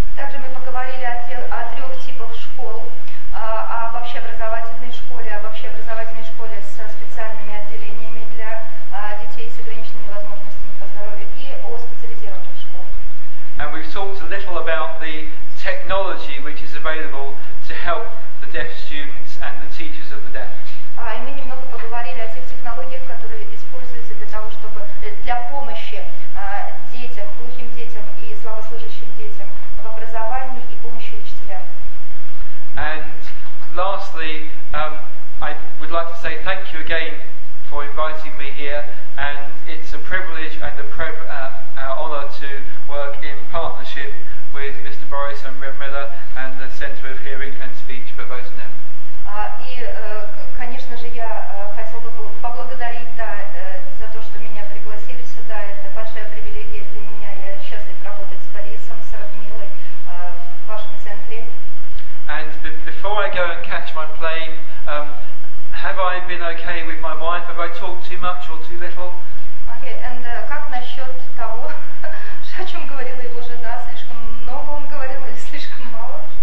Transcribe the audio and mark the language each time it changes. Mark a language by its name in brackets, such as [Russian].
[Russian] Также мы поговорили о трех типах школ, об общеобразовательной школе, со специальными отделениями для детей с ограниченными возможностями по здоровью и о специализированных школах. [English] And we've talked a little about the technology which is available to help the deaf students and the teachers of the deaf. [Russian] И мы немного поговорили о тех технологиях, которые используются для помощи детям, глухим детям и слабослышащим детям в образовании и помощи учителям. [English] And lastly, I would like to say thank you again for inviting me here, and it's a privilege and an honour to work in partnership with Mr. Boris and Rev Miller and the Centre of Hearing and Speech for Boswell. [Russian] И, конечно же, я хотел бы поблагодарить за то, что меня пригласили сюда. Это большая привилегия для меня. Я счастлив работать с Борисом, с Радмилой в вашем центре. [English] And before I go and catch my plane, have I been okay with my wife? Have I talked too much or too little? Okay, and [Russian] как насчет того, о чем говорила его жена? Слишком много он говорил или слишком мало?